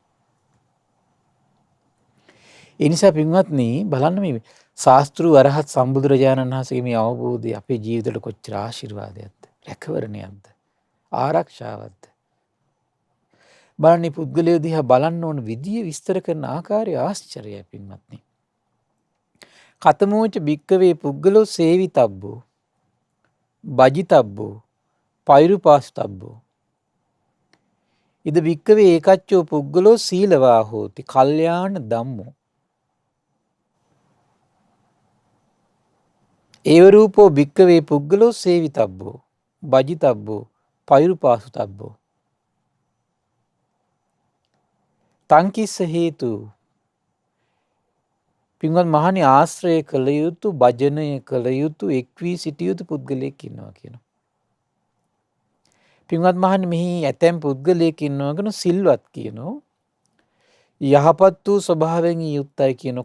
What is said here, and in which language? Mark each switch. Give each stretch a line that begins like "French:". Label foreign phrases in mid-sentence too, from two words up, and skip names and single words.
Sinhala: ඒ නිසා පින්වත්නි බලන්න මේ ශාස්ත්‍රු අරහත් සම්බුදුරජාණන් වහන්සේගේ මේ අවබෝධය අපේ ජීවිතවල කොච්චර ආශිර්වාදයක්ද, රැකවරණයක්ද, ආරක්ෂාවක්ද. බලන්න මේ පුද්ගලයෝ දිහා බලන්න ඕන විදිය විස්තර කරන ආකාරය ආශ්චර්යයි පින්වත්නි.
Pali: කතමෝච භික්කවේ පුද්ගලෝ සේවිතබ්බෝ භජිතබ්බෝ පෛරුපාස්තබ්බෝ ඉද භික්කවේ ඒකච්චෝ පුද්ගලෝ සීලවා හෝති කල්යාණ ධම්මෝ ඒවරූපෝ භික්කවේ පුද්ගලෝ සේවිතබ්බෝ භජිතබ්බෝ පෛරුපාසුතබ්බෝ තංකිස්ස හේතු
Sinhala: පින්වත් මහණි ආශ්‍රය කළ යුතු භජනය කළ යුතු එක් වී සිටිය යුතු පුද්ගලයෙක් ඉන්නවා කියනවා. පින්වත් මහණි මෙහි ඇතැම් පුද්ගලයෙක් ඉන්නවා කියන සිල්වත් කියනවා. යහපත් වූ ස්වභාවයෙන් යුක්තයි කියනවා.